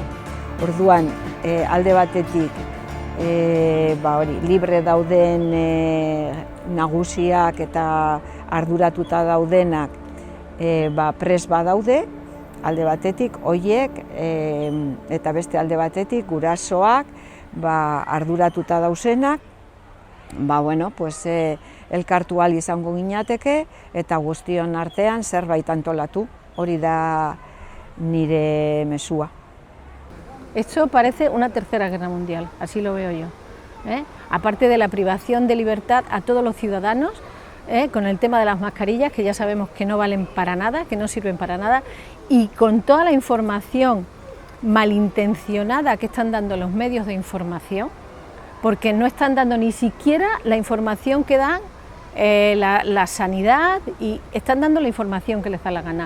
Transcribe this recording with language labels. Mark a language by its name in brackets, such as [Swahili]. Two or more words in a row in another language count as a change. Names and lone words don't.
[Basque] Orduan, alde batetik libre dauden nagusiak eta arduratuta daudenak prest badaude, alde batetik horiek, eta beste alde batetik gurasoak arduratuta dauzenak, elkartu ahal izango ginateke eta guztion artean zerbait antolatu, hori da nire mesua. [Spanish] Esto parece una tercera guerra mundial, así lo veo yo. Aparte de la privación de libertad a todos los ciudadanos, con el tema de las mascarillas, que ya sabemos que no valen para nada, que no sirven para nada, y con toda la información malintencionada que están dando los medios de información, porque no están dando ni siquiera la información que dan la sanidad, y están dando la información que les da la gana.